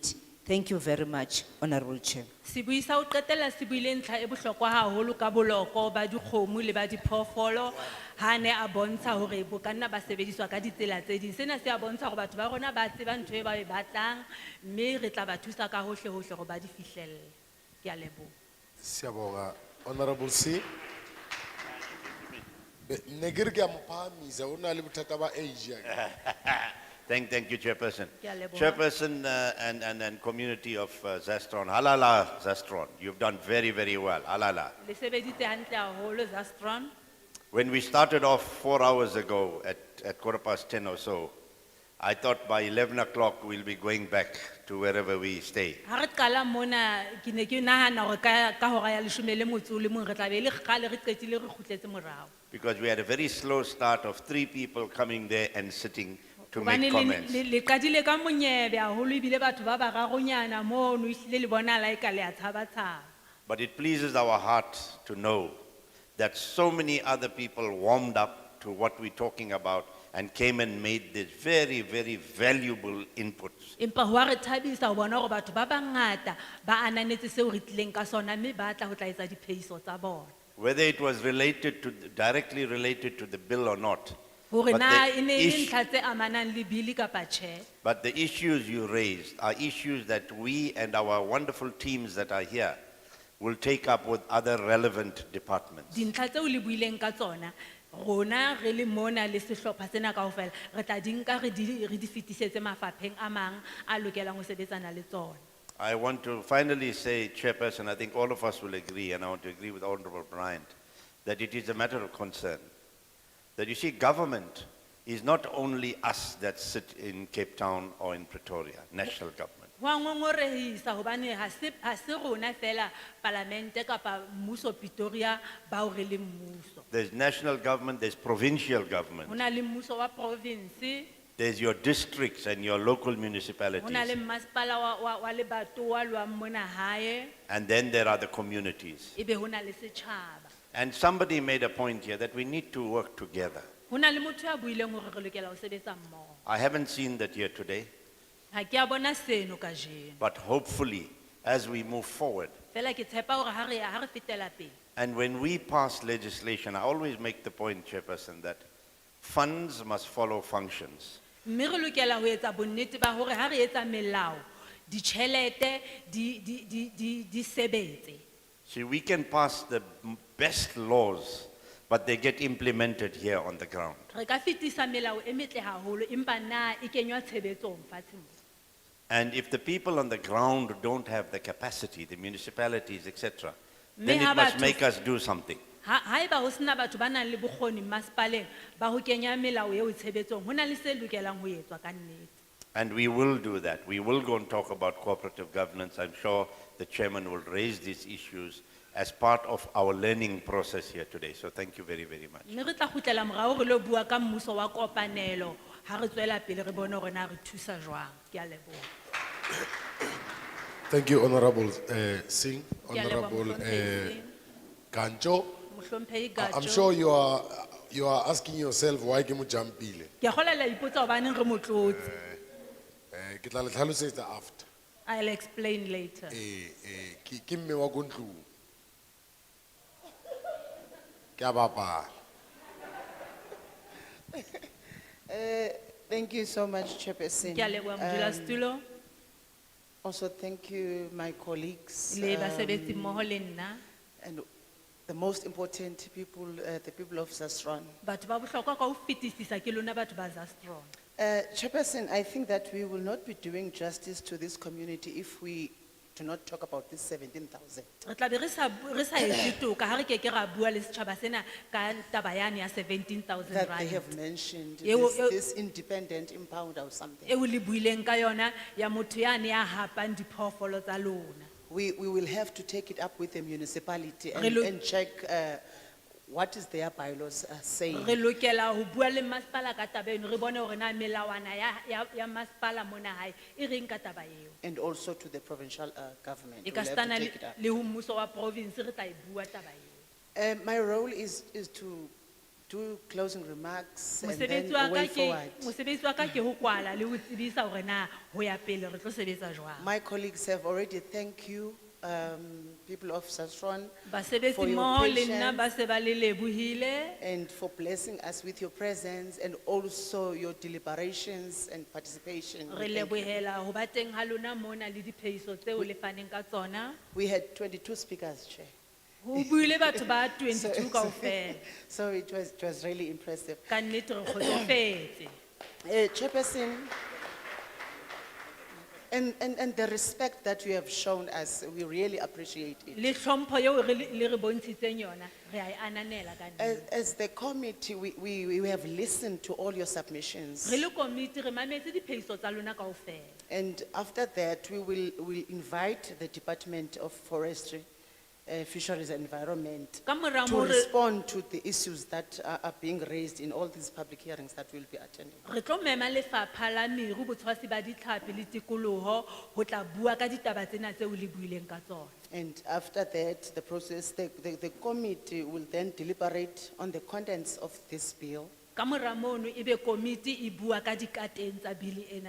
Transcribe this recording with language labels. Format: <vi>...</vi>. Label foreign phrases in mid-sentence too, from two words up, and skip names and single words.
<en>Thank you very much, Honorable Chair.</en> <st>Sibui sa ho qetela se buile ntlha e bohlokwa haholo ka boloko ba dikgomo le ba diphoofolo ha ne a bontsha hore bo ka nna ba sebediswa ka ditsela tse ding. Sena se a bontsha hore batho ba rona ba tseba ntho e ba e batlang mme re tla ba thusa ka hohle hohle hore ba di fihlelle. Ke a leboha.</st> <en>Siaboga, Honorable C.</en> <st>Negeri ke a mo phahamisa, o na le bothata ba age ya.</st> <en>Thank you, Chairperson.</en> <st>Ke a leboha.</st> <en>Chairperson and community of Zastron, halala Zastron, you've done very, very well,</en> <st>halala. Le sebeditse hantle haholo Zastron.</st> <en>When we started off 4 hours ago at 10:15 or so, I thought by 11 o'clock we'll be going back to wherever we stay.</en> <st>Ha re qala mona ke ne ke nahana hore ka hora ya 11 le mong re tla be le kgale re qetile re kgutletse morao.</st> <en>Because we had a very slow start of 3 people coming there and sitting to</en> <st>Hobane</st> <en>make comments.</en> <st>le qadile ka monyebe haholo ebile batho ba bararonyana mono ehlile le bona la eka le a tshaba-tshaba.</st> <en>But it pleases our heart to know that so many other people warmed up to what we're talking about and came and made these very, very valuable inputs.</en> <st>Empa ho a re thabisa ho bona hore batho ba bangata ba ananetse seo re tlileng ka sona mme ba tla ho tla etsa diphehiso tsa bona.</st> <en>Whether it was directly related to the bill or not.</en> <st>Hore</st> <en>But</en> <st>na</st> <en>the</en> <st>e ne e le</st> <en>issue-</en> <st>ntlha tse amanang le bili kapa tjhe.</st> <en>But the issues you raised are issues that we and our wonderful teams that are here will take up with other relevant departments.</en> <st>Dintlha tseo le buileng ka tsona rona re le mona le sehlopha sena kaofela re tla di nka re di fetisetse mafapheng a mang a lokelang ho sebetsana le tsona.</st> <en>I want to finally say, Chairperson, I think all of us will agree, and I want to agree with Honorable Bryant, that it is a matter of concern. That you see, government is not only us that sit in Cape Town or in Pretoria, national government.</en> <st>Ho a ngongorehisa hobane ha se rona fela parlamente kapa mmuso Pretoria ba o re le mmuso.</st> <en>There's national government, there's provincial government,</en> <st>Ho na le mmuso wa province,</st> <en>there's your districts and your local</en> <st>ho na le</st> <en>municipalities,</en> <st>masepala wa lebatowa lwa mona hae,</st> <en>and then there are the communities.</en> <st>ebe ho na le setjhaba.</st> <en>And somebody made a point here that we need to work together.</en> <st>Ho na le motho ya buileng hore re lokela ho sebetsa mmoho.</st> <en>I haven't seen that here today,</en> <st>Ha ke a bona seno kajeno.</st> <en>but hopefully, as we move forward,</en> <st>Fela ke tshepa hore ha re fetela pele.</st> <en>and when we pass legislation, I always make the point, Chairperson, that funds must follow functions.</en> <st>Mme re lokela ho etsa bonnete ba hore ha re etsa melao, ditjhelete di sebetse.</st> <en>See, we can pass the best laws, but they get implemented here on the ground.</en> <st>Re ka fetisa melao e metle haholo empa na e kenywa tshebetsong fatshe mo.</st> <en>And if the people on the ground don't have the capacity, the municipalities, etc., then</en> <st>Mme ha</st> <en>it must</en> <st>batho-</st> <en>make us do something.</en> <st>Ha eba ho sena batho ba nang le bokgoni masepaleng ba ho kenya melao eo tshebetsong, ho na le se lokelang ho etswa ka nnete.</st> <en>And we will do that. We will go and talk about cooperative governance. I'm sure the chairman will raise these issues as part of our learning process here today. So thank you very, very much.</en> <st>Mme re tla kgutlela morao re lo bua ka mmuso wa kopanelo ha re tswela pele re bone hore na re thusa jwang. Ke a leboha.</st> <en>Thank you, Honorable Singh,</en> <st>Ke a leboha,</st> <en>Honorable</en> <st>Mohlomphehi Singh. Gancho. Mohlomphehi</st> <en>I'm Gajo. sure you are asking yourself why</en> <st>ke mo jampile. Ke a kgola la ipotsa hobaneng re mo tlotse. Ke tla le tlhalosetsa after.</st> <en>I'll explain later.</en> <st>Ke mme wa ko ntlong. Ke a bapala.</st> <en>Thank you so much, Chairperson.</en> <st>Ke a leboha modulasetulo.</st> <en>Also, thank you, my colleagues.</en> <st>Le basebetsi mmoho le nna.</st> <en>And the most important people, the people of Zastron.</en> <st>Batho ba bohlokwa ka ho fetisisa ke lona batho ba Zastron.</st> <en>Chairperson, I think that we will not be doing justice to this community if we do not talk about this 17,000.</en> <st>Re tla be re sa etse toka ha re ke ke ra bua le setjhaba sena ka taba yane ya 17,000</st> <en>That they rand. have mentioned,</en> <st>Eo-</st> <en>this independent impound or something.</en> <st>Eo le buileng ka yona ya motho yane ya hapang diphoofolo tsa lona.</st> <en>We will have to take it up with the municipality</en> <st>Re lo-</st> <en>and check what is their bylaws saying.</en> <st>Re lokela ho bua le masepala ka taba eno, re bone hore na melawana ya masepala mona hae e reng ka taba eo.</st> <en>And also to the provincial government.</en> <st>E ka</st> <en>We'll have to stana take it up.</en> <st>le ho mmuso wa province re tla e bua taba eo.</st> <en>My role is to do closing remarks and then</en> <st>Mosebetsi wa</st> <en>way</en> <st>ka ke</st> <en>forward.</en> <st>mosebetsi wa ka ke ho kwala le ho tsebisa hore na ho ya pele re tlo sebetsa jwang.</st> <en>My colleagues have already thanked you, people of Sasron,</en> <st>Basebetsi</st> <en>for your</en> <st>mmoho le nna ba</st> <en>patience</en> <st>se ba le lebohile.</st> <en>and for blessing us with your presence and also your deliberations and participation.</en> <st>Re</st> <en>We thank you.</en> <st>lebohela ho ba teng ha lona mona le diphehiso tseo le faneng ka tsona.</st> <en>We had 22 speakers, Chair.</en> <st>Ho buile batho ba 22 kaofela.</st> <en>So it was really impressive.</en> <st>Ka nnete re kgotsofetse.</st> <en>Chairperson, and the respect that you have shown us, we really appreciate it.</en> <st>Le hlompho eo le re bontshitseng yona, re a e ananela ka nnete.</st> <en>As the committee, we have listened to all your submissions.</en> <st>Re le komiti re mametse diphehiso tsa lona kaofela.</st> <en>And after that, we will invite the Department of Forestry, Fisheries and Environment</en> <st>Ka mora</st> <en>to</en> <st>moo re-</st> <en>respond to the issues that are being raised in all these public hearings that we'll be attending.</en> <st>Re tlo mema lefapha la meru botshwasi ba ditlhapi le tikoloho ho tla bua ka ditaba tsena tseo le buileng ka tsona.</st> <en>And after that, the process, the committee will then deliberate on the contents of this bill.</en> <st>Ka mora mono ebe komiti e bua ka dikateng tsa bili ena.</st>